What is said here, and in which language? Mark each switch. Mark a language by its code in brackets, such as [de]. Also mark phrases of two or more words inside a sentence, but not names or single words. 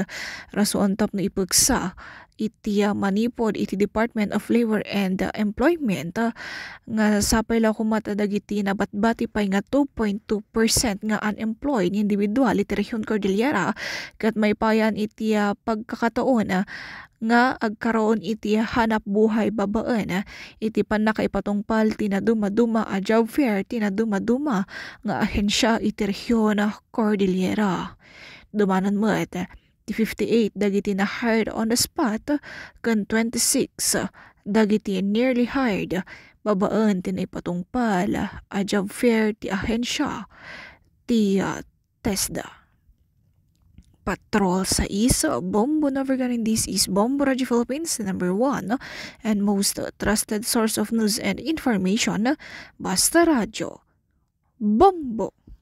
[ilo] Rason tap na ipagsa iti manipod iti Department of Labor and Employment nga sapay la kumata dagiti nabatbati pay nga 2.2% nga [en] unemployed individual [ilo] iti Region Cordillera kat may payan iti pagkakataon nga agkaroon iti hanap buhay babaan iti panakaipatungpal tinaduma-duma a [en] job fair [ilo] tinaduma-duma nga ahensya iti Region Cordillera. Dumanan mo ti 58 dagiti na [en] hired on the spot [ilo] kan 26 dagiti [en] nearly hired [ilo] babaan tinaipatungpal a [en] job fair [ilo] ti ahensya ti TESDA. Patrol sa Bombo Navarganin. [en] This is Bombo Radio Philippines, number 1 and most trusted source of news and information. [tl] Basta Radio. Bombo!